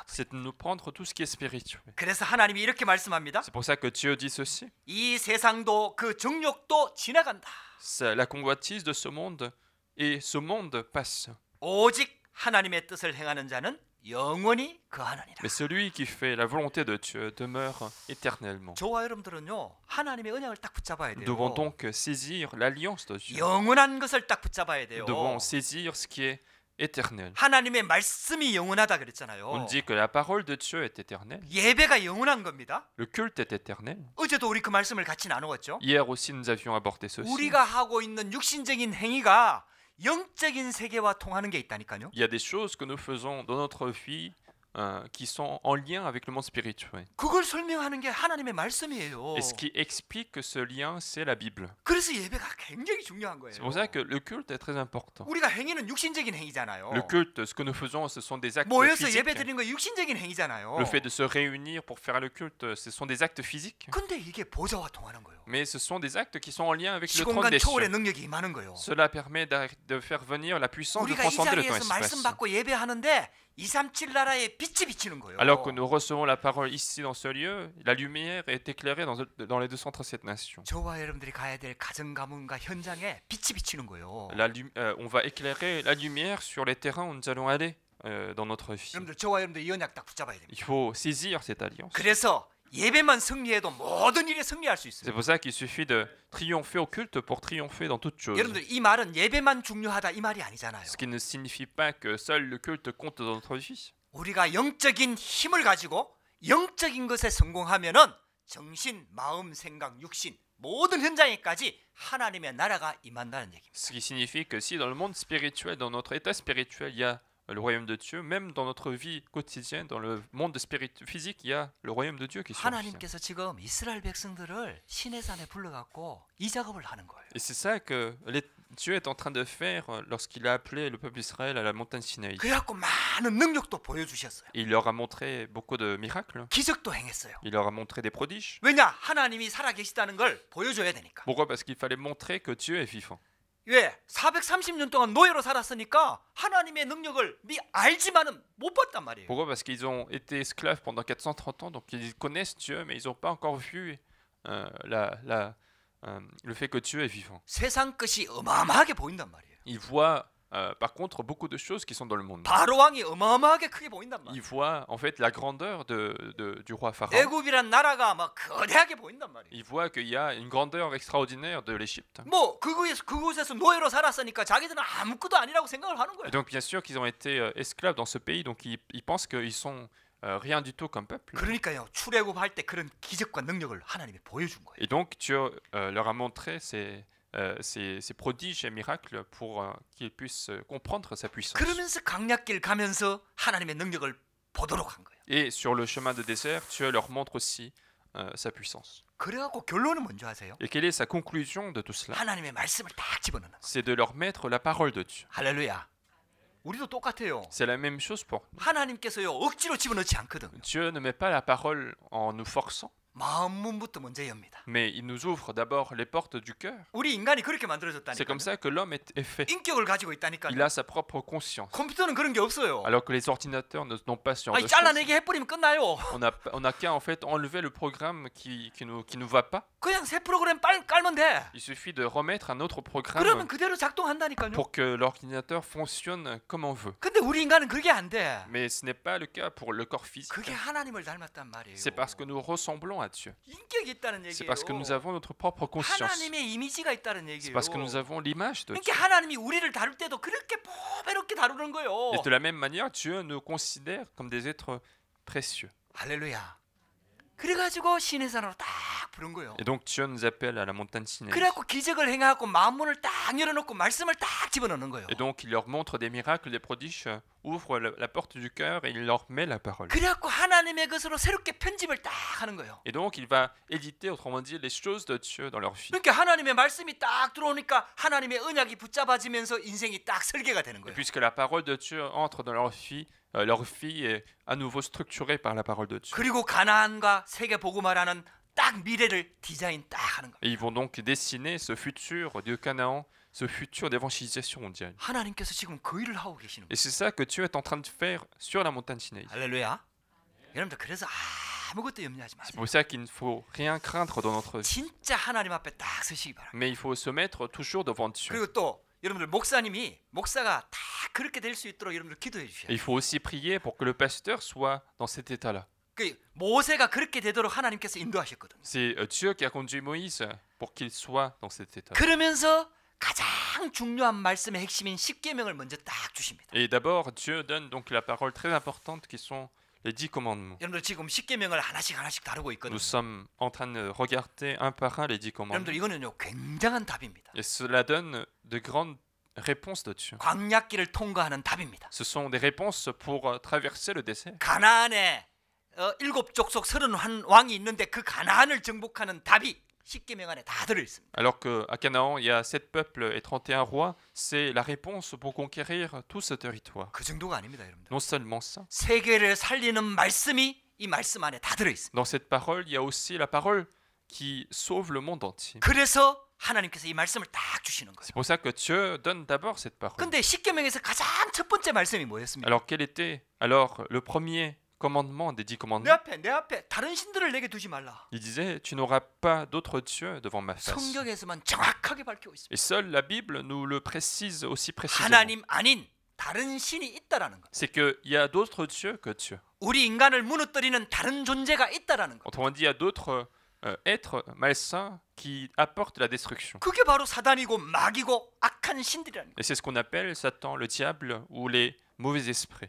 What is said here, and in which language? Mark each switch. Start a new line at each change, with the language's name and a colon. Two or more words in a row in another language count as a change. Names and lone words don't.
French: c'est de nous prendre tout ce qui est spirituel.
Korean: 그래서 하나님이 이렇게 말씀합니다.
French: C'est pour ça que Dieu dit ceci.
Korean: 이 세상도 그 정욕도 지나간다.
French: La convoitise de ce monde et ce monde passe.
Korean: 오직 하나님의 뜻을 행하는 자는 영원히 거하느니라.
French: Mais celui qui fait la volonté de Dieu demeure éternellement.
Korean: 저와 여러분들은요 하나님의 언약을 딱 붙잡아야
French: Nous
Korean: 돼요.
French: devons donc saisir l'alliance de Dieu.
Korean: 영원한 것을 딱 붙잡아야 돼요.
French: Nous devons saisir ce qui est éternel.
Korean: 하나님의 말씀이 영원하다
French: On
Korean: 그랬잖아요.
French: dit que la parole de Dieu est éternelle.
Korean: 예배가 영원한 겁니다.
French: Le culte est éternel.
Korean: 어제도 우리 그 말씀을 같이 나누었죠.
French: Hier aussi, nous avions abordé ceci.
Korean: 우리가 하고 있는 육신적인 행위가 영적인 세계와 통하는 게 있다니까요.
French: Il y a des choses que nous faisons dans notre vie qui sont en lien avec le monde spirituel.
Korean: 그걸 설명하는 게 하나님의 말씀이에요.
French: Et ce qui explique que ce lien, c'est la Bible.
Korean: 그래서 예배가 굉장히 중요한 거예요.
French: C'est pour ça que le culte est très important.
Korean: 우리가 행위는 육신적인 행위잖아요.
French: Le culte, ce que nous faisons, ce sont des actes
Korean: 모여서
French: physiques.
Korean: 예배 드리는 거 육신적인 행위잖아요.
French: Le fait de se réunir pour faire le culte, ce sont des actes physiques.
Korean: 근데 이게 보좌와 통하는 거예요.
French: Mais ce sont des actes qui sont en lien avec le trône
Korean: 시공간
French: des
Korean: 초월의
French: cieux.
Korean: 능력이 임하는 거예요.
French: Cela permet de faire venir la puissance de
Korean: 우리가 이
French: transcender le temps
Korean: 자리에서
French: et
Korean: 말씀
French: l'espace.
Korean: 받고 예배하는데 237 나라의 빛이 비치는 거예요.
French: Alors que nous recevons la parole ici dans ce lieu, la lumière est éclairée dans les 237 nations.
Korean: 저와 여러분들이 가야 될 가정 가문과 현장에 빛이 비치는 거예요.
French: On va éclairer la lumière sur les terrains où nous allons aller dans notre vie.
Korean: 여러분들 저와 여러분들 이 언약 딱 붙잡아야 됩니다.
French: Il faut saisir cette alliance.
Korean: 그래서 예배만 승리해도 모든 일에 승리할 수
French: C'est
Korean: 있어요.
French: pour ça qu'il suffit de triompher au culte pour triompher dans toute chose.
Korean: 여러분들 이 말은 예배만 중요하다 이 말이 아니잖아요.
French: Ce qui ne signifie pas que seul le culte compte dans notre vie.
Korean: 우리가 영적인 힘을 가지고 영적인 것에 성공하면은 정신, 마음, 생각, 육신 모든 현장에까지 하나님의 나라가 임한다는 얘기입니다.
French: Ce qui signifie que si dans le monde spirituel, dans notre état spirituel, il y a le royaume de Dieu, même dans notre vie quotidienne, dans le monde physique, il y a le royaume de Dieu qui survit.
Korean: 하나님께서 지금 이스라엘 백성들을 시내산에 불러갖고 이 작업을 하는 거예요.
French: Et c'est ça que Dieu est en train de faire lorsqu'il a appelé le peuple d'Israël à la montagne Sinaï.
Korean: 그래갖고 많은 능력도 보여주셨어요.
French: Il leur a montré beaucoup de miracles.
Korean: 기적도 행했어요.
French: Il leur a montré des prodiges.
Korean: 왜냐? 하나님이 살아계시다는 걸 보여줘야 되니까.
French: Pourquoi? Parce qu'il fallait montrer que Dieu est vivant.
Korean: 왜? 430년 동안 노예로 살았으니까 하나님의 능력을 알지만은 못 봤단 말이에요.
French: Pourquoi? Parce qu'ils ont été esclaves pendant 430 ans, donc ils connaissent Dieu, mais ils n'ont pas encore vu le fait que Dieu est vivant.
Korean: 세상 것이 어마어마하게 보인단 말이에요.
French: Ils voient par contre beaucoup de choses qui sont dans le monde.
Korean: 바로 왕이 어마어마하게 크게 보인단
French: Ils
Korean: 말이에요.
French: voient en fait la grandeur du roi Pharaon.
Korean: 애굽이란 나라가 막 거대하게 보인단 말이에요.
French: Ils voient qu'il y a une grandeur extraordinaire de l'Égypte.
Korean: 뭐 그곳에서 노예로 살았으니까 자기들은 아무것도 아니라고 생각을 하는
French: Et
Korean: 거예요.
French: donc bien sûr qu'ils ont été esclaves dans ce pays, donc ils pensent qu'ils sont rien du tout comme peuple.
Korean: 그러니까요. 출애굽할 때 그런 기적과 능력을 하나님이 보여준 거예요.
French: Et donc Dieu leur a montré ces prodiges et miracles pour qu'ils puissent comprendre sa puissance.
Korean: 그러면서 강약길 가면서 하나님의 능력을 보도록 한 거예요.
French: Et sur le chemin de désert, Dieu leur montre aussi sa puissance.
Korean: 그래갖고 결론은 뭔지 아세요?
French: Et quelle est sa conclusion de tout cela?
Korean: 하나님의 말씀을 딱 집어넣는 거예요.
French: C'est de leur mettre la parole de Dieu.
Korean: 할렐루야. 우리도 똑같아요.
French: C'est la même chose pour nous.
Korean: 하나님께서요 억지로 집어넣지 않거든요.
French: Dieu ne met pas la parole en nous forçant,
Korean: 마음 문부터 먼저 엽니다.
French: mais il nous ouvre d'abord les portes du cœur.
Korean: 우리 인간이 그렇게
French: C'est
Korean: 만들어졌다니까요.
French: comme ça que l'homme est fait.
Korean: 인격을 가지고 있다니까요.
French: Il a sa propre conscience.
Korean: 컴퓨터는 그런 게 없어요.
French: Alors que les ordinateurs n'ont pas ce genre
Korean: 아니
French: de choses.
Korean: 잘라내기 해버리면 끝나요.
French: On a qu'à en fait enlever le programme qui nous va pas.
Korean: 그냥 새 프로그램 깔면 돼.
French: Il suffit de remettre un autre
Korean: 그러면
French: programme
Korean: 그대로 작동한다니까요.
French: pour que l'ordinateur fonctionne comme on veut.
Korean: 근데 우리 인간은 그게 안 돼.
French: Mais ce n'est pas le cas pour le corps physique.
Korean: 그게 하나님을 닮았단 말이에요.
French: C'est parce que nous ressemblons à Dieu.
Korean: 인격이 있다는
French: C'est
Korean: 얘기예요.
French: parce que nous avons notre propre conscience.
Korean: 하나님의 이미지가 있다는
French: C'est
Korean: 얘기예요.
French: parce que nous avons l'image de Dieu.
Korean: 그러니까 하나님이 우리를 다룰 때도 그렇게 보배롭게 다루는 거예요.
French: Et de la même manière, Dieu nous considère comme des êtres précieux.
Korean: 할렐루야. 그래가지고 시내산으로 딱 부른 거예요.
French: Et donc Dieu nous appelle à la montagne Sinaï.
Korean: 그래갖고 기적을 행하고 마음문을 딱 열어놓고 말씀을 딱 집어넣는 거예요.
French: Et donc il leur montre des miracles, des prodiges, ouvre la porte du cœur et il leur met la parole.
Korean: 그래갖고 하나님의 것으로 새롭게 편집을 딱 하는 거예요.
French: Et donc il va éditer, autrement dit, les choses de Dieu dans leur vie.
Korean: 그러니까 하나님의 말씀이 딱 들어오니까 하나님의 언약이 붙잡아지면서 인생이 딱 설계가 되는
French: Et
Korean: 거예요.
French: puisque la parole de Dieu entre dans leur vie est à nouveau structurée par la parole de Dieu.
Korean: 그리고 가나안과 세계 복음화라는 딱 미래를 디자인 딱 하는 거예요.
French: Et ils vont donc dessiner ce futur du Canaan, ce futur d'évangélisation mondiale.
Korean: 하나님께서 지금 그 일을 하고 계시는 거예요.
French: Et c'est ça que Dieu est en train de faire sur la montagne Sinaï.
Korean: 할렐루야. 여러분들 그래서 아무것도 염려하지
French: C'est
Korean: 마세요.
French: pour ça qu'il ne faut rien craindre dans notre vie.
Korean: 진짜 하나님 앞에 딱 서시기 바랍니다.
French: Mais il faut se mettre toujours devant Dieu.
Korean: 그리고 또 여러분들 목사가 다 그렇게 될 수 있도록 여러분들 기도해 주셔야
French: Et il
Korean: 돼요.
French: faut aussi prier pour que le pasteur soit dans cet état-là.
Korean: 그 모세가 그렇게 되도록 하나님께서 인도하셨거든요.
French: C'est Dieu qui a conduit Moïse pour qu'il soit dans cet état.
Korean: 그러면서 가장 중요한 말씀의 핵심인 십계명을 먼저 딱 주십니다.
French: Et d'abord, Dieu donne donc la parole très importante qui sont les 10 commandements.
Korean: 여러분들 지금 십계명을 하나씩 다루고 있거든요.
French: Nous sommes en train de regarder un par un les 10 commandements.
Korean: 여러분들 이거는요 굉장한 답입니다.
French: Et cela donne de grandes réponses de Dieu.
Korean: 광야길을 통과하는 답입니다.
French: Ce sont des réponses pour traverser le désert.
Korean: 가나안에 일곱 족속 31 왕이 있는데 그 가나안을 정복하는 답이 십계명 안에 다 들어 있습니다.
French: Alors qu'à Canaan, il y a 7 peuples et 31 rois, c'est la réponse pour conquérir tout ce territoire.
Korean: 그 정도가 아닙니다, 여러분들.
French: Non seulement ça,
Korean: 세계를 살리는 말씀이 이 말씀 안에 다 들어 있습니다.
French: dans cette parole, il y a aussi la parole qui sauve le monde entier.
Korean: 그래서 하나님께서 이 말씀을 딱 주시는 거예요.
French: C'est pour ça que Dieu donne d'abord cette parole.
Korean: 근데 십계명에서 가장 첫 번째 말씀이 뭐였습니까?
French: Alors quel était le premier commandement des 10
Korean: 내
French: commandements?
Korean: 앞에 다른 신들을 내게 두지 말라.
French: Il disait, tu n'auras pas d'autre Dieu devant ma face.
Korean: 성경에서만 정확하게 밝히고 있습니다.
French: Et seule la Bible nous le précise aussi précisément.
Korean: 하나님 아닌 다른 신이 있다라는 것.
French: C'est qu'il y a d'autres dieux que Dieu.
Korean: 우리 인간을 무너뜨리는 다른 존재가 있다라는 것.
French: Autrement dit, il y a d'autres êtres malsains qui apportent la destruction.
Korean: 그게 바로 사단이고 마귀고 악한 신들이라는 것.
French: Et c'est ce qu'on appelle Satan, le diable ou les mauvais esprits.